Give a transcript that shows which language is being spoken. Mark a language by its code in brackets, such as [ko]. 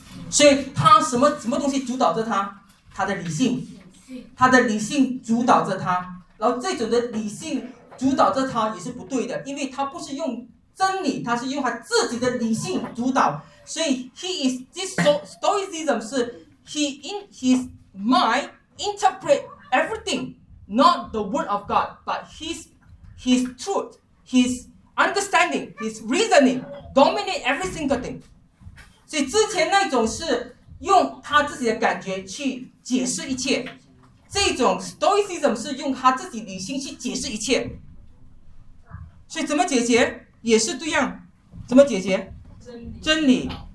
[zh] 所以他什么东西主导着他？他的理性，他的理性主导着他。然后这种的理性主导着他也是不对的，因为他不是用真理，他是用他自己的理性主导。所以 [en] he is this stoicism [zh] 是 [en] he in his mind interpret everything not the word of God but his truth his understanding his reasoning dominate every single thing。 [zh] 所以之前那种是用他自己的感觉去解释一切，这种 stoicism 是用他自己理性去解释一切。所以怎么解决也是这样，怎么解决？真理。